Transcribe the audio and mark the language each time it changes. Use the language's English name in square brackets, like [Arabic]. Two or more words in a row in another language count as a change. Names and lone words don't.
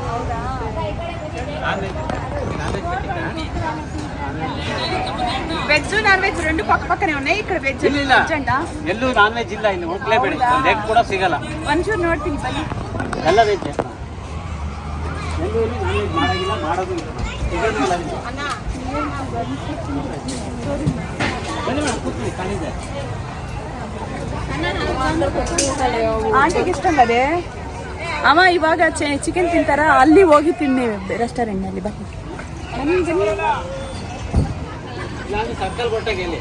[English] veg non veg [Telugu] రెండు పక్క పక్కనే ఉన్నాయి. ఇక్కడ వెజ్ ಅಂಟ [Kannada] ಎಲ್ಲೂ [English] ನಾನ್ ವೆಜ್ [Kannada] ಇಲ್ಲ, ಇಲ್ಲಿ ಹೋಗ್ಲೇಬೇಡಿ. ಲೆಗ್ ಕೂಡ ಸಿಗಲ್ಲ. ಒಂಚೂರು ನೋಡ್ತೀನಿ ಬನ್ನಿ. ಎಲ್ಲ ವೆಜ್. ಎಲ್ಲೂ ಇಲ್ಲಿ [English] ನಾನ್ ವೆಜ್ [Kannada] ಮಾಡಾಗಿಲ್ಲ, ಮಾಡೋದು ಇಲ್ಲ. ಸಿಗೋದಿಲ್ಲ ಇಲ್ಲಿ. ಬನ್ನಿ ಮೇಡಮ್, ಕೂತ್ಕೊಳ್ಳಿ, ಕಾಣಿದೆ. ಆಂಟಿಗೆ ಇಷ್ಟ ಅಲ್ಲದೆ ಅಮ್ಮ ಇವಾಗ ಚಿಕನ್ ತಿಂತಾರ, ಅಲ್ಲಿ ಹೋಗಿ ತಿನ್ನಿ ರೆಸ್ಟೋರೆಂಟ್ ನಲ್ಲಿ. ಬನ್ನಿ ನಾನು ಸರ್ಕಲ್ ಕೊಟ್ಟಾಗ ಇಲ್ಲಿ